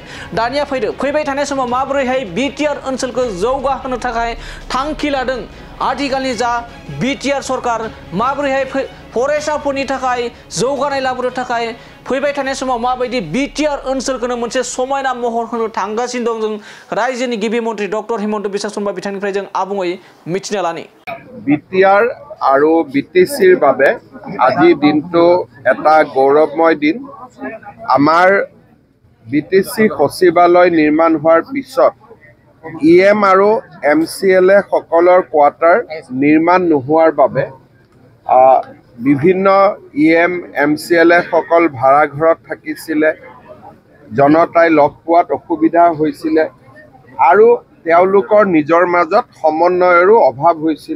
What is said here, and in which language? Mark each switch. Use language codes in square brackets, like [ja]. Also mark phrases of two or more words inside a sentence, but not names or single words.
[brx] दानिया फैबाय थानाय समाव माबोरैहाय बिटिआर ओनसोलखौ जौगाहोनो थाखाय थांखि लादों आथिखालनि जा बिटिआर सरकार, माबोरैहाय फरायसाफोरनि थाखाय जौगानाय लाबोनो थाखाय फैबाय थानाय समाव माबायदि बिटिआर ओनसोलखौनो मोनसे समायना महर होनो थांगासिनो दं जों रायजोनि गिबि मन्त्रि डक्टर हेमन्त बिश्व शर्मा बिथांनिफ्राय जों आबुङै मिथिना लानि। [as] बिटिआर আৰু বিটিচিৰ বাবে আজি দিনটো এটা গৌৰৱময় দিন। আমাৰ বিটিচি সচিবালয় নিৰ্মাণ হোৱাৰ পিছত ইএম আৰু এমচিএলএ সকলৰ কোৱাৰ্টাৰ নিৰ্মাণ নোহোৱাৰ বাবে বিভিন্ন ইএম এমচিএলএ সকল ভাড়াঘৰত থাকিছিলে, জনতাই লগ পোৱাত অসুবিধা হৈছিলে আৰু তেওঁলোকৰ নিজৰ মাজত সমন্বয়ৰো অভাৱ হৈছিলে।